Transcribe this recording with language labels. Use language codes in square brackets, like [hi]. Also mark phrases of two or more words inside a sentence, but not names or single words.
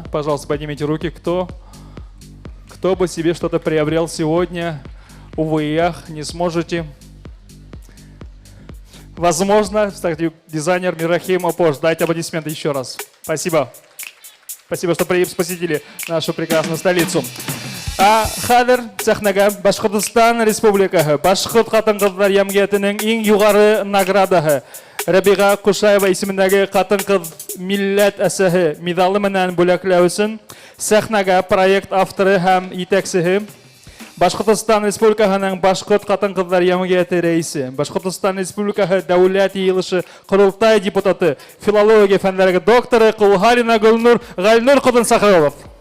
[ru] Пожалуйста, поднимите руки. Кто бы себе что-то приобрел сегодня? Увы, ах, не сможете. Возможно, кстати, дизайнер Миррахим Опош. Дайте аплодисменты еще раз. Спасибо. Спасибо, что посетили нашу прекрасную столицу. [ba] Хадер сахнага Башкортостан Республикасы Башкорт хатын-кызлар ямгиятының иң югары наградаһы Рабига Кушаева исемендәге хатын-кыз милләт әсәһе медалы менән бүләкләү өчен сахнага проект авторы һәм итәкчесе Башкортостан Республикасының Башкорт хатын-кызлар ямгияте рәисе, Башкортостан Республикасы Дәүләт Йыелышы Корылтай депутаты, филология фәннәре докторы Кулгарина Гөлнур Гальнур Кудын Сахаров.